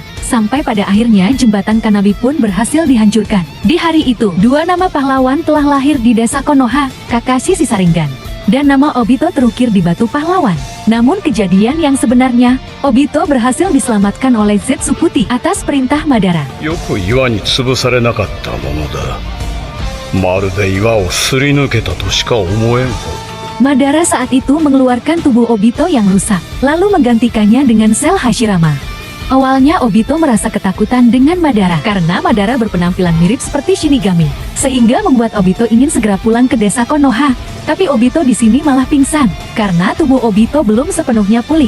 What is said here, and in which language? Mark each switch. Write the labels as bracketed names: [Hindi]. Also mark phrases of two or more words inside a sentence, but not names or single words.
[Indonesian] Sampai pada akhirnya jembatan Kanabi pun berhasil dihancurkan. Di hari itu, 2 nama pahlawan telah lahir di desa Konoha, Kakashi si Sharingan, dan nama Obito terukir di batu pahlawan. Namun kejadian yang sebenarnya, Obito berhasil diselamatkan oleh Zetsu Putih atas perintah Madara. [Japanese] よく岩に潰されなかったものだ。まるで岩をすり抜けたとしか思えん。 [Indonesian] Madara saat itu mengeluarkan tubuh Obito yang rusak, lalu menggantikannya dengan sel Hashirama. Awalnya Obito merasa ketakutan dengan Madara karena Madara berpenampilan mirip seperti Shinigami, sehingga membuat Obito ingin segera pulang ke desa Konoha. Tapi Obito di sini malah pingsan karena tubuh Obito belum sepenuhnya pulih.